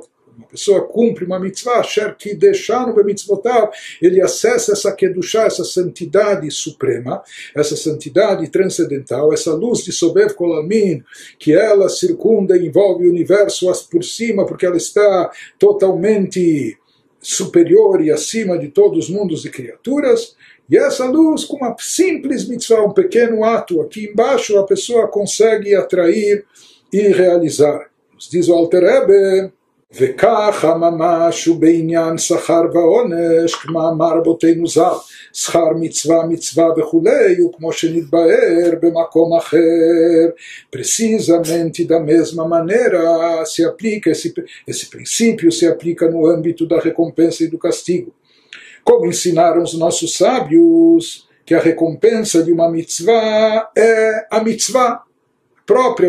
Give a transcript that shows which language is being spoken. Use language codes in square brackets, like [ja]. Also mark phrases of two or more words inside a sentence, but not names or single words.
[pt] Uma pessoa cumpre uma mitzvah, [he] אשר קדשנו במצוותיו, [pt] ele acessa essa kedushá, essa santidade suprema, essa santidade transcendental, essa luz de [he] סובב כל עלמין, [pt] que ela circunda e envolve o universo por cima, porque ela está totalmente superior e acima de todos os mundos e criaturas. E essa luz, com uma simples mitzvah, um pequeno ato aqui embaixo, a pessoa consegue atrair e realizar. Nos diz o Alter Rebbe, [he] וככה ממש הוא בעניין שכר ועונש, כמאמר רבותינו ז"ל, שכר מצווה מצווה וכולי, וכמו שנתבאר במקום אחר. [pt] Precisamente da mesma maneira se aplica esse princípio se aplica no âmbito da recompensa e do castigo. Como ensinaram os nossos sábios que a recompensa de uma mitzvah é a mitzvah, a própria